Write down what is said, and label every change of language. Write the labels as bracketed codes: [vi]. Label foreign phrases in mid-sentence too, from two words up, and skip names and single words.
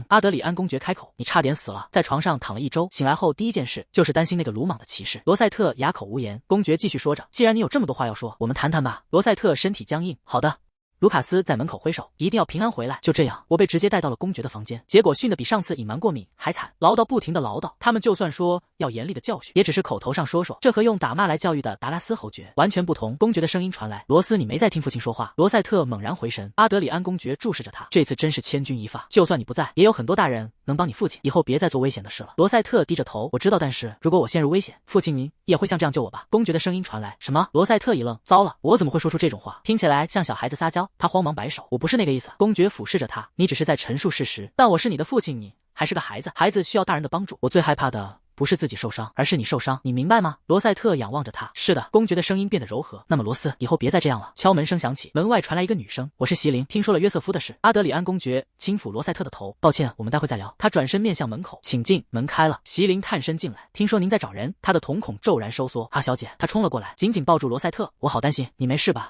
[zh] 阿德里安公爵開口，你差點死了，在床上躺了1周，醒來後第一件事就是擔心那個魯莽的騎士。羅賽特啞口無言。公爵繼續說着，既然你有這麼多話要說，我們談談吧。羅賽特身體僵硬，好的。盧卡斯在門口揮手，一定要平安回來。就這樣，我被直接帶到了公爵的房間，結果訓得比上次隱瞞過敏還慘，嘮叨不停的嘮叨。他們就算說要嚴厲的教訓，也只是口頭上說說，這和用打罵來教育的達拉斯侯爵完全不同。公爵的聲音傳來：羅斯，你沒在聽父親說話。羅塞特猛然回神，阿德里安公爵注視着他，這次真是千鈞一髮。就算你不在，也有很多大人能幫你父親，以後別再做危險的事了。羅塞特低着頭，我知道，但是如果我陷入危險，父親您也会像这樣救我吧？公爵的声音傳來。什麼？罗塞特一愣，糟了，我怎麼會說出這種話？聽起來像小孩子撒嬌。他慌忙擺手，我不是那個意思。公爵俯視着他，你只是在陳述事實，但我是你的父親，你還是個孩子，孩子需要大人的幫助。我最害怕的不是自己受傷，而是你受傷，你明白嗎？羅塞特仰望着他。是的。公爵的聲音变得柔和。那麼羅斯，以後別再這樣了。敲門聲響起，門外傳來一個女聲，我是席琳，聽說了約瑟夫的事。阿德里安公爵輕撫羅塞特的頭，抱歉，我們待會再聊。他轉身面向門口，請進。門開了，席琳探身進來，聽說您在找人。他的瞳孔驟然收縮。阿小姐，他衝了過來，緊緊抱住羅塞特，我好擔心，你沒事吧？